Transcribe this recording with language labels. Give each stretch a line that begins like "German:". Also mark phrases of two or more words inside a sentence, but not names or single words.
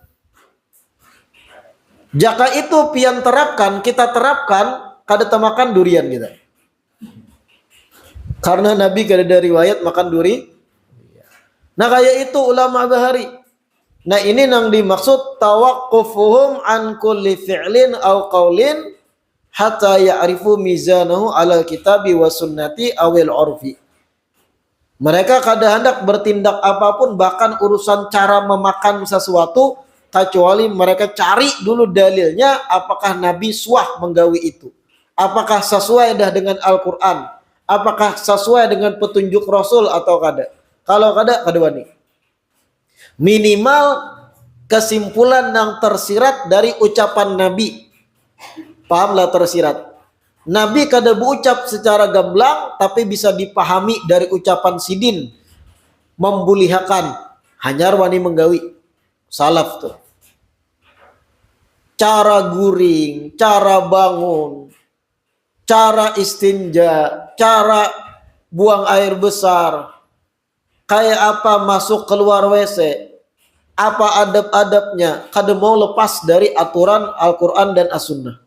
Banjar: Jika itu pian terapkan, kita terapkan, kada temakan durian kita. Karena Nabi kada ada riwayat makan duri. Nah kayak itu ulama bahari. Nah ini nang dimaksud
Arabic: توقفهم عن كل فعل أو قول حتى يعرفوا ميزانه على الكتاب والسنة أو العرف.
Banjar: Mereka kada hendak bertindak apapun, bahkan urusan cara memakan sesuatu, kecuali mereka cari dulu dalilnya, apakah Nabi suah menggawi itu, apakah sesuai dah dengan Al-Quran, apakah sesuai dengan petunjuk Rasul atau kada. Kalau kada wani. Minimal kesimpulan yang tersirat dari ucapan Nabi. Pahamlah tersirat. Nabi kada berucap secara gamblang, tapi bisa dipahami dari ucapan sidin. Membulihakan. Hanyar wani menggawi. Salaf tuh. Cara guring, cara bangun, cara istinja, cara buang air besar, kayak apa masuk keluar WC, apa adab-adabnya, kada mau lepas dari aturan Al-Quran dan As-Sunnah.